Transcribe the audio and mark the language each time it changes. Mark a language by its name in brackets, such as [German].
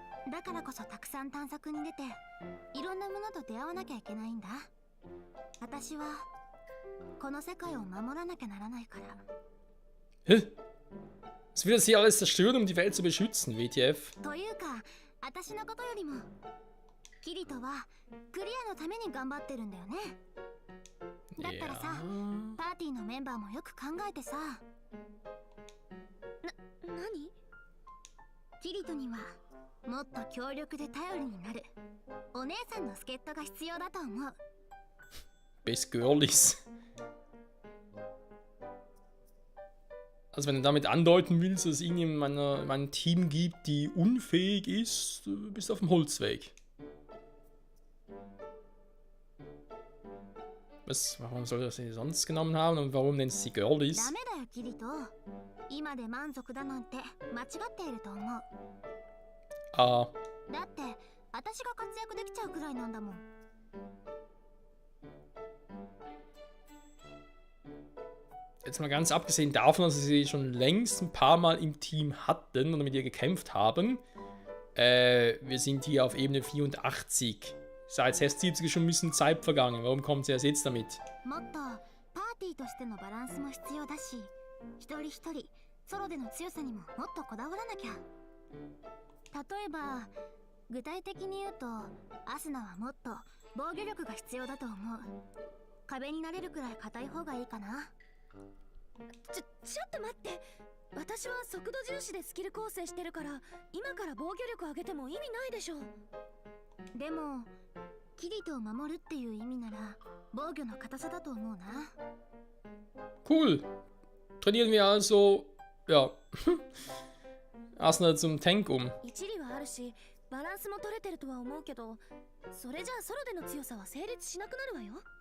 [Japanese] だからこそたくさん探索に出ていろんなものと出会わなきゃいけないんだ。私はこの世界を守らなきゃならないから。 Hä? [German] Es will das hier alles zerstören, um die Welt zu beschützen, WTF. [Japanese] というか、私のことよりもキリトはクリアのために頑張ってるんだよね。だったらさ、パーティーのメンバーもよく考えてさ。何？キリトにはもっと強力で頼りになるお姉さんの助っ人が必要だと思う。 [English] Best Girlies. [German] Also wenn du damit andeuten willst, dass es irgendjemand in meinem Team gibt, die unfähig ist, du bist auf dem Holzweg. Was? Warum soll er sie sonst genommen haben und warum nennt sie Girlies? [Japanese] ダメだよキリト。今で満足だなんて間違っていると思う。 Ah. だって私が活躍できちゃうくらいなんだもん。 [German] Jetzt mal ganz abgesehen davon, dass sie schon längst ein paar Mal im Team hatten oder mit ihr gekämpft haben. Wir sind hier auf Ebene 84. Seit Test 70 ist schon ein bisschen Zeit vergangen. Warum kommt sie erst jetzt damit? [Japanese] もっとパーティーとしてのバランスも必要だし、一人一人ソロでの強さにももっとこだわらなきゃ。例えば具体的に言うとアスナはもっと防御力が必要だと思う。壁になれるくらい硬い方がいいかな。ちょっと待って。私は速度重視でスキル構成してるから今から防御力上げても意味ないでしょ。でもキリトを守るっていう意味なら防御の硬さだと思うな。 [English] Cool. [German] Trainieren wir also, ja, Asuna zum Tank um. [Japanese] 一理はあるしバランスも取れてるとは思うけど、それじゃあソロでの強さは成立しなくなるわよ。